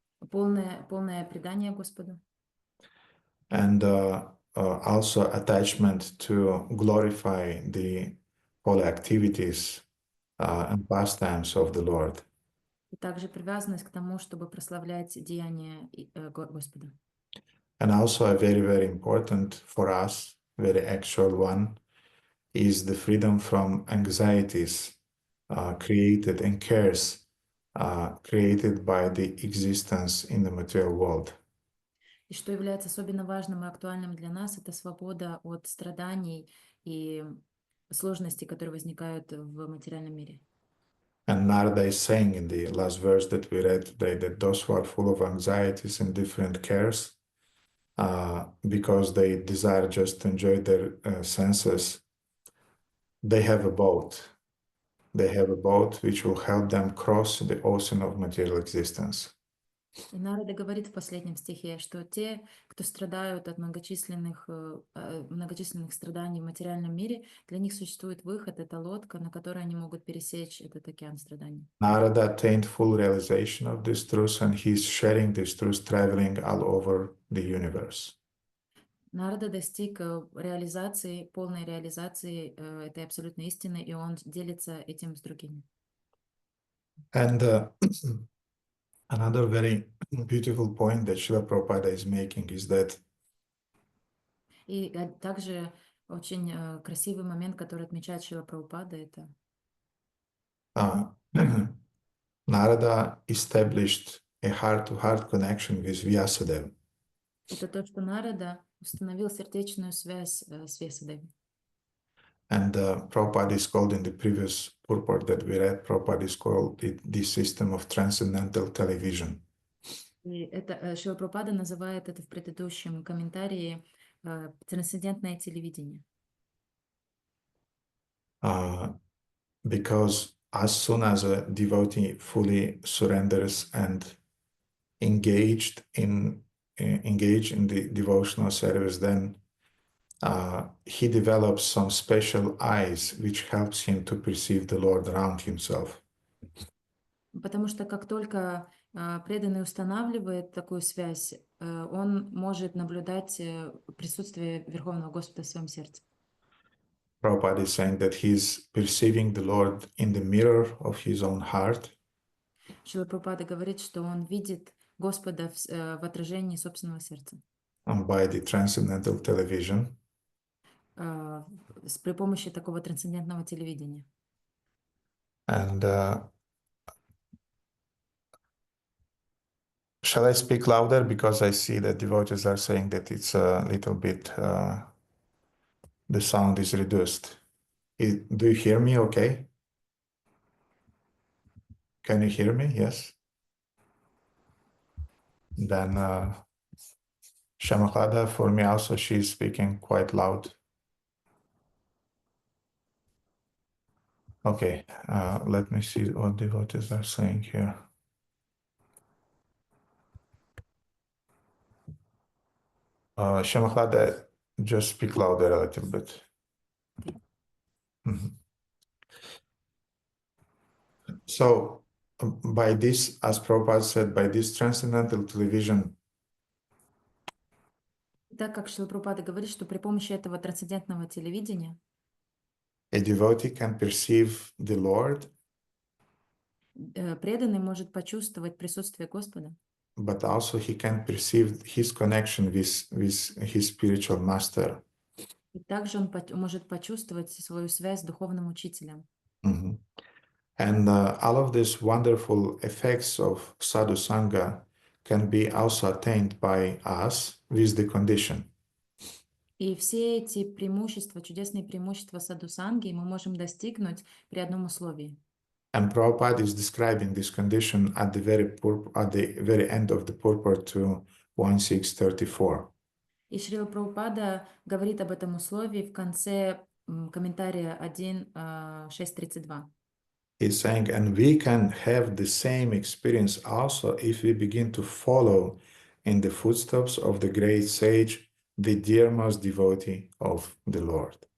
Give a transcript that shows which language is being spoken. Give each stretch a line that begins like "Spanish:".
Russian: Полное предание Господу.
English: And also attachment to glorify the holy activities and pastimes of the Lord.
Russian: И также привязанность к тому, чтобы прославлять деяния Господа.
English: And also a very, very important for us, very actual one, is the freedom from anxieties created and cares created by the existence in the material world.
Russian: И что является особенно важным и актуальным для нас, это свобода от страданий и сложностей, которые возникают в материальном мире.
English: And Narada is saying in the last verse that we read today that those who are full of anxieties and different cares, because they desire just to enjoy their senses, they have a boat. They have a boat which will help them cross the ocean of material existence.
Russian: И Нарада говорит в последнем стихе, что те, кто страдают от многочисленных страданий в материальном мире, для них существует выход, это лодка, на которой они могут пересечь этот океан страданий.
English: Narada attained full realization of this truth, and he's sharing this truth, traveling all over the universe.
Russian: Нарада достиг реализации, полной реализации этой абсолютной истины, и он делится этим с другими.
English: And another very beautiful point that Srila Prabhupada is making is that
Russian: И также очень красивый момент, который отмечает Шрила Прабхупада, это
English: Narada established a heart-to-heart connection with Vyasadeva.
Russian: это то, что Нарада установил сердечную связь с Вьясадевой.
English: And Prabhupada is called in the previous purport that we read, Prabhupada is called the system of transcendental television.
Russian: И это Шрила Прабхупада называет это в предыдущем комментарии трансцендентное телевидение.
English: Because as soon as a devotee fully surrenders and engaged in the devotional service, then he develops some special eyes which helps him to perceive the Lord around himself.
Russian: Потому что как только преданный устанавливает такую связь, он может наблюдать присутствие Верховного Господа в своем сердце.
English: Prabhupada is saying that he's perceiving the Lord in the mirror of his own heart.
Russian: Шрила Прабхупада говорит, что он видит Господа в отражении собственного сердца.
English: And by the transcendental television.
Russian: При помощи такого трансцендентного телевидения.
English: And shall I speak louder? Because I see that devotees are saying that it's a little bit, the sound is reduced. Do you hear me okay? Can you hear me? Yes? Then Shyamakada, for me also, she's speaking quite loud. Okay, let me see what devotees are saying here. Shyamakada, just speak louder a little bit. Okay. Mm-hmm. So, by this, as Prabhupada said, by this transcendental television,
Russian: Так как Шрила Прабхупада говорит, что при помощи этого трансцендентного телевидения
English: a devotee can perceive the Lord,
Russian: преданный может почувствовать присутствие Господа,
English: but also he can perceive his connection with his spiritual master.
Russian: и также он может почувствовать свою связь с духовным учителем. Mm-hmm.
English: And all of these wonderful effects of sadhu sangha can be also attained by us with the condition.
Russian: И все эти преимущества, чудесные преимущества садхусанги мы можем достигнуть при одном условии.
English: And Prabhupada is describing this condition at the very end of the purport to 1634.
Russian: И Шрила Прабхупада говорит об этом условии в конце комментария 1.6.32.
English: He's saying, and we can have the same experience also if we begin to follow in the footsteps of the great sage, the dearest devotee of the Lord.